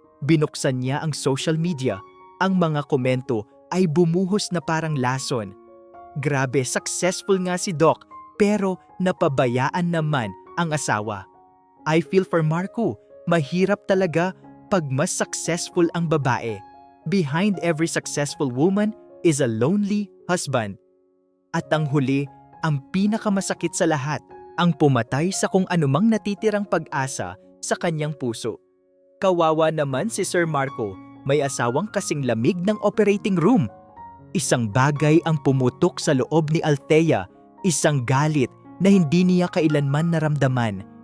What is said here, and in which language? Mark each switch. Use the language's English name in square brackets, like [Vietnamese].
[Filipino] Binuksan niya ang social media. Ang mga komento ay bumuhos na parang lason. Grabe, successful nga si Doc, pero napabayaan naman ang asawa. [English] I feel for Marco. [Filipino] Mahirap talaga pag mas successful ang babae. [English] Behind every successful woman is a lonely husband. [Filipino] At ang huli, ang pinakamasakit sa lahat, ang pumatay sa kung anumang natitirang pag-asa sa kanyang puso. Kawawa naman si Sir Marco, may asawang kasing lamig ng operating room. Isang bagay ang pumutok sa loob ni Althea, isang galit na hindi niya kailanman naramdaman.